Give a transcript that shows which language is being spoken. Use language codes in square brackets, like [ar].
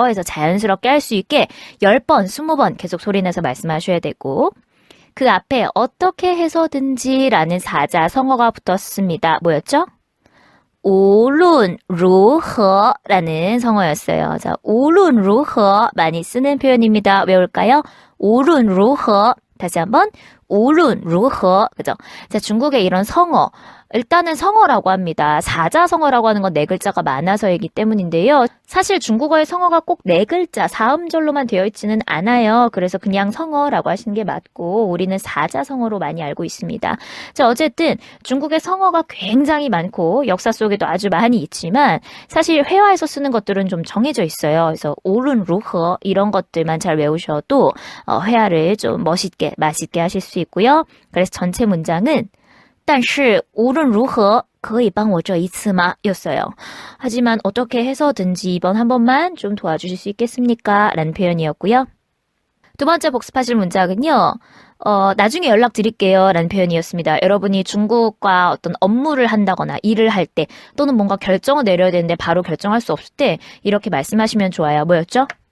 [ko] 그래서 자연스럽게 할 수 있게 10번, 20번 계속 소리 내서 말씀하셔야 되고 그 앞에 어떻게 해서든지 라는 사자성어가 붙었습니다. 뭐였죠? [zh] 无论如何 [ko] 라는 성어였어요. 자, [zh] 无论如何 [ko] 많이 쓰는 표현입니다. 외울까요? [zh] 无论如何 [ko] 다시 한번 无论如何 그죠? 자, 중국의 이런 성어 일단은 성어라고 합니다. 사자성어라고 하는 건 네 글자가 많아서이기 때문인데요. 사실 중국어의 성어가 꼭 네 글자, 사음절로만 되어 있지는 않아요. 그래서 그냥 성어라고 하시는 게 맞고 우리는 사자성어로 많이 알고 있습니다. 자, 어쨌든 중국의 성어가 굉장히 많고 역사 속에도 아주 많이 있지만 사실 회화에서 쓰는 것들은 좀 정해져 있어요. 그래서 옳은 루허 이런 것들만 잘 외우셔도 회화를 좀 멋있게, 맛있게 하실 수 있고요. 그래서 전체 문장은 [zh] 但是无论如何可以帮我这一次吗? [ko] 였어요. 하지만 어떻게 해서든지 이번 한 번만 좀 도와주실 수 있겠습니까? 라는 표현이었고요. 두 번째 복습하실 문장은요. 나중에 연락드릴게요. 라는 표현이었습니다. 여러분이 중국과 어떤 업무를 한다거나 일을 할 때 또는 뭔가 결정을 내려야 되는데 바로 결정할 수 없을 때 이렇게 말씀하시면 좋아요. 뭐였죠?